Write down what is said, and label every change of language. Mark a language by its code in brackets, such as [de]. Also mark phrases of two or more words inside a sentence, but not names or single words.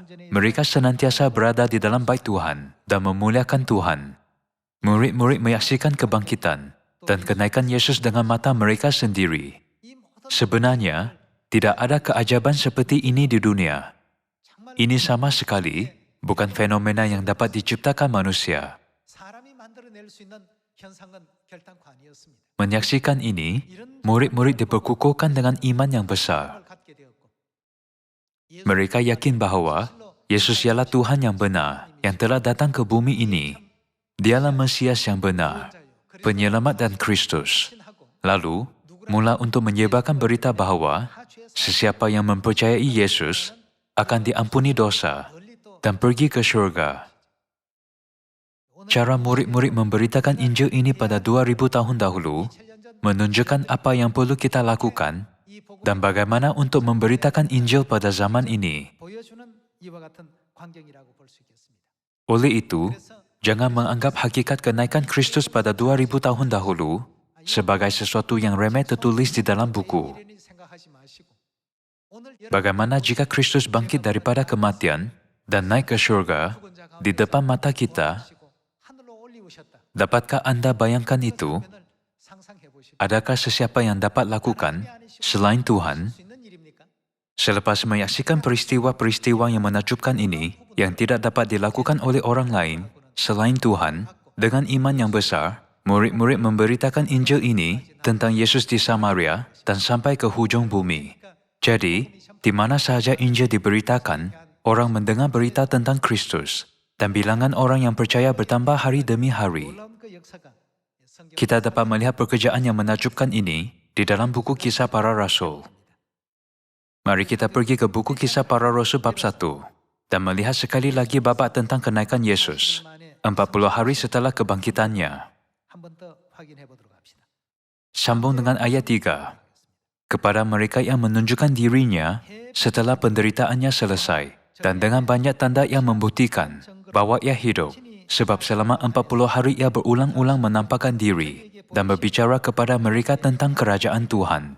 [ms] Mereka senantiasa berada di dalam bait Tuhan dan memuliakan Tuhan. Murid-murid menyaksikan kebangkitan dan kenaikan Yesus dengan mata mereka sendiri. Sebenarnya, tidak ada keajaiban seperti ini di dunia. Ini sama sekali bukan fenomena yang dapat diciptakan manusia. [ko] 사람이 만들어낼 수 있는 현상은 결단코 아니었습니다. [ms] Menyaksikan ini, murid-murid diperkukuhkan dengan iman yang besar. [ko] 을 갖게 되었고 [ms] Mereka yakin bahawa Yesus ialah Tuhan yang benar yang telah datang ke bumi ini. Dialah Mesias yang benar, penyelamat dan Kristus. Lalu, mula untuk menyebarkan berita bahawa sesiapa yang mempercayai Yesus akan diampuni dosa dan pergi ke syurga. Cara murid-murid memberitakan Injil ini pada 2000 tahun dahulu menunjukkan apa yang perlu kita lakukan dan bagaimana untuk memberitakan Injil pada zaman ini. [ko] 보여주는 이와 같은 광경이라고 볼 수 있겠습니다. [ms] Oleh itu, jangan menganggap hakikat kenaikan Kristus pada 2000 tahun dahulu sebagai sesuatu yang remeh tertulis di dalam buku. [ko] 이런이 생각하지 마시고 오늘 [ms] Bagaimana jika Kristus bangkit daripada kematian dan naik ke syurga di depan mata kita? [ko] 하늘로 올리우셨다. [ms] Dapatkah anda bayangkan itu? [ko] 면을 상상해 보시고 [ms] Adakah sesiapa yang dapat lakukan selain Tuhan? [ko] 수 있는 일입니까? [ms] Selepas menyaksikan peristiwa-peristiwa yang menakjubkan ini, yang tidak dapat dilakukan oleh orang lain selain Tuhan, dengan iman yang besar, murid-murid memberitakan Injil ini tentang Yesus di Samaria dan sampai ke hujung bumi. Jadi, di mana sahaja Injil diberitakan, orang mendengar berita tentang Kristus, dan bilangan orang yang percaya bertambah hari demi hari. [ko] 놀라운 그 역사가 성경 [ms] Kita dapat melihat pekerjaan yang menakjubkan ini di dalam buku Kisah Para Rasul. Mari kita pergi ke buku Kisah Para Rasul bab 1 dan melihat sekali lagi babak tentang kenaikan Yesus 40 hari setelah kebangkitannya. [ko] 한 번 더 확인해 보도록 합시다. [ms] Sambung dengan ayat 3. [id] Kepada mereka yang menunjukkan dirinya setelah penderitaannya selesai dan dengan banyak tanda yang membuktikan bahwa ia hidup, sebab selama 40 hari ia berulang-ulang menampakkan diri dan berbicara kepada mereka tentang kerajaan Tuhan.